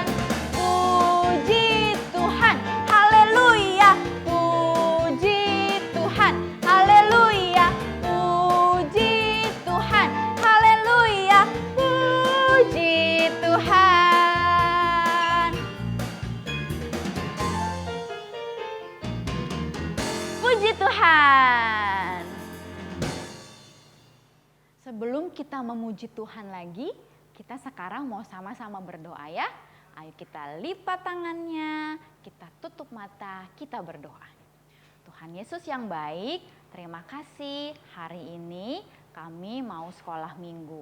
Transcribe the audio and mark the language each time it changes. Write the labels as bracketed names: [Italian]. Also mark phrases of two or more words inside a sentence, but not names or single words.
[Indonesian] Puji Tuhan, haleluya, puji Tuhan, haleluya, puji Tuhan, haleluya, puji Tuhan. Puji Tuhan. Sebelum kita memuji Tuhan lagi, kita sekarang mau sama-sama berdoa ya. Ayo kita lipat tangannya, kita tutup mata, kita berdoa. Tuhan Yesus yang baik, terima kasih hari ini kami mau sekolah minggu.